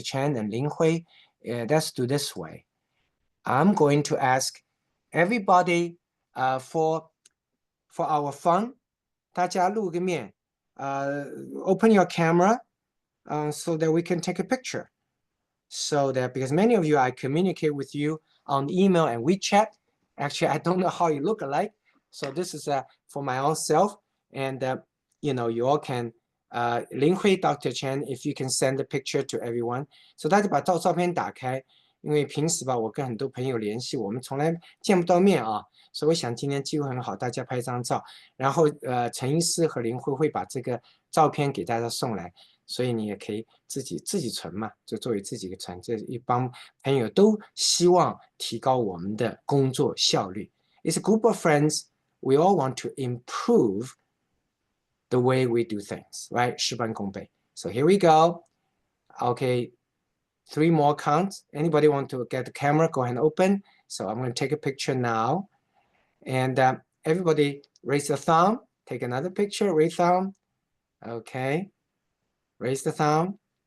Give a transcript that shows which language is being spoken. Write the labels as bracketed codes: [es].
[en] Chen and Lin Hui, let's do this way. I'm going to ask everybody for our fun, [zh] 大家录个面, [en] open your camera so that we can take a picture. So that, because many of you, I communicate with you on email and WeChat. Actually, I don't know how you look alike. So this is for my own self. And you all can, Lin Hui, Dr. Chen, if you can send a picture to everyone. [zh] So 大家把照片打开，因为平时吧，我跟很多朋友联系，我们从来见不到面啊，所以我想今天机会很好，大家拍张照，然后陈医师和林慧会把这个照片给大家送来，所以你也可以自己存嘛，就作为自己的存，这一帮朋友都希望提高我们的工作效率。 [en] It's a group of friends. We all want to improve the way we do things, right? [zh] Shi Ban Gong Bei. [en] So here we go. Okay, 3 more counts. Anybody want to get the camera? Go ahead and open. So I'm going to take a picture now. And everybody raise the thumb. Take another picture. Raise thumb. Okay. Raise the thumb.